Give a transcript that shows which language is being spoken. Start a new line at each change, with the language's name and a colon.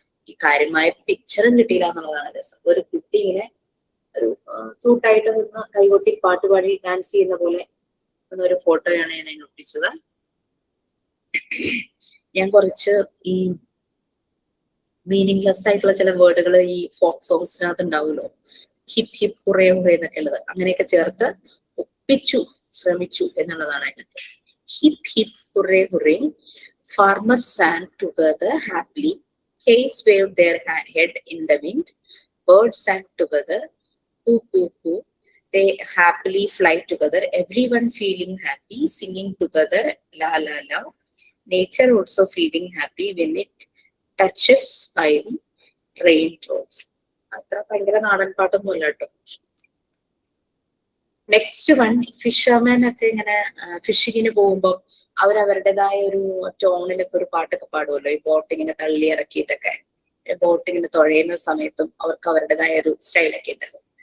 Malayalam: ഈ കാര്യമായ പിക്ചറും കിട്ടിയില്ല എന്നുള്ളതാണ് രസം. ഒരു കുട്ടി ഇങ്ങനെ ഒരു ക്യൂട്ടായിട്ട് നിന്ന് കൈകൊട്ടി പാട്ട് പാടി ഡാൻസ് ചെയ്യുന്ന പോലെ എന്നൊരു ഫോട്ടോയാണ് ഞാൻ അതിന് ഒട്ടിച്ചത്. ഞാൻ കുറച്ച് ഈ മീനിങ്ലെസ് ആയിട്ടുള്ള ചില വേർഡുകൾ ഈ ഫോക്ക് സോങ്സിനകത്ത് ഉണ്ടാവുമല്ലോ, ഹിപ്പ് ഹിപ്പ് ഹുറേ ഹുറേ എന്നൊക്കെ ഉള്ളത്, അങ്ങനെയൊക്കെ ചേർത്ത് ഒപ്പിച്ചു ശ്രമിച്ചു എന്നുള്ളതാണ് അതിനകത്ത്.
English: Hip hip hooray hooray, farmers sang together happily, hares waved their head in the wind, birds sang together, hoo hoo hoo, they happily fly together, everyone feeling happy, singing together, la la la, nature also feeling happy when it touches by raindrops.
Malayalam: അത്ര ഭയങ്കര നാടൻ പാട്ടൊന്നുമല്ല കേട്ടോ. Next one, fisherman ഒക്കെ ഇങ്ങനെ ഫിഷിങ്ങിന് പോകുമ്പോൾ അവരവരുടേതായ ഒരു ടോണിലൊക്കെ ഒരു പാട്ടൊക്കെ പാടുമല്ലോ. ഈ ബോട്ട് ഇങ്ങനെ തള്ളി ഇറക്കിയിട്ടൊക്കെ ബോട്ട് ഇങ്ങനെ തുഴയുന്ന സമയത്തും അവർക്ക് അവരുടേതായ ഒരു സ്റ്റൈലൊക്കെ ഉണ്ടല്ലോ.